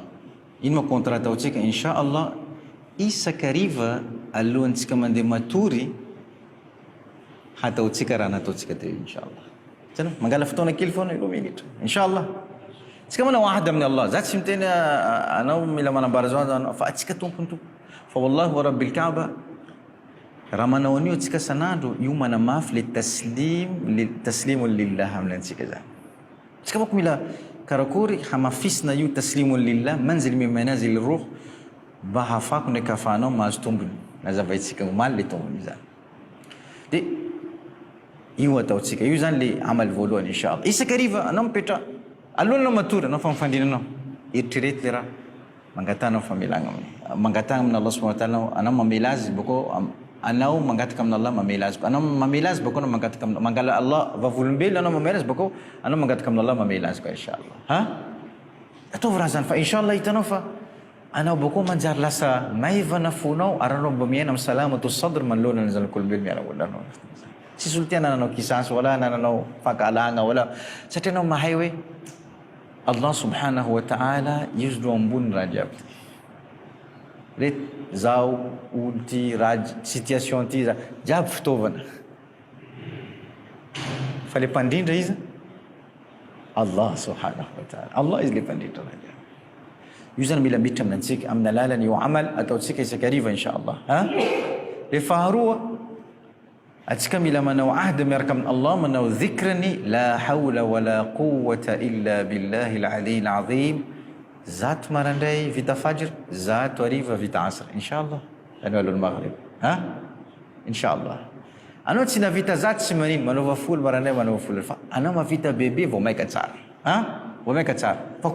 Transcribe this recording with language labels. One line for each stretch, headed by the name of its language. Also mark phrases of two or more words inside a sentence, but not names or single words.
Malagasy: Ino ma contrat ataotsika inshallah isakariva alohantsika mandeha matory hataotsika raha nataotsika teo inshallah. Zany mangala fotoana kely foana 2 minitra inshallah tsika manao ahd amin'ny Allah. Za tsy miteny anao mila manambara zao fa atsika tompony fa
Arabic: والله ورب الكعبة
Malagasy: raha manao an'io atsika sanandro io manamafy le
Arabic: تسليم لله
Malagasy: aminantsika zany. Tsika bako mila karakory hamafisina io
Arabic: تسليم لله منزل من منازل روح
Malagasy: mba hafako ndraiky hafahanao mahazo tombony nazavaitsika omaly le tombony zany. De io ataotsika io zany le amaly voalohany inshallah. Isakariva anao mipetra alohanao matory anao fa mifandrinanao eritrereto le raha mangatanao famelagna aminy mangatana amin'ny Allah
Arabic: سبحانه وتعالى,
Malagasy: anao mamela azy bako anao mangataka amin'ny Allah mamela azy, anao mamela azy bako anao mangataka amin'ny mangala Allah vavolombelo anao mamela azy bako anao mangataka amin'ny Allah mamela azy koa inshallah. Ataovy raha zany fa inshallah hitanao fa anao bako manjary lasa maivana fonao ary anao mba miaina amin'ny
Arabic: سلامة صدر
Malagasy: manoloana ny zanak'olombelo miaraholo anao. Sisy olo ty anananao kisasy wala anananao fankalagna wala, satria anao mahay hoe Allah
Arabic: سبحانه وتعالى
Malagasy: io zao ambony raha jiaby. Ret zao olo ty raha situation ty jiaby fitaovana fa le mpandrindra izy Allah
Arabic: سبحانه وتعالى,
Malagasy: Allah izy le mpandrindra raha jiaby. Io zany mila miditra aminantsika amin'ny alalany io amal ataotsika isakariva inshallah. Le faharoa atsika mila manao ahd miaraka amin'ny Allah, manao
Arabic: ذكراني لا حول ولا قوة إلا بالله العلي العظيم,
Malagasy: zato marandray vita fajr, zato hariva vita asr inshallah anao alohan'ny maghrib inshallah. Anao tsy navita zato tsy manino manova folo marandray manova folo, fa anao mavita bebe vao maika tsara vao maika tsara.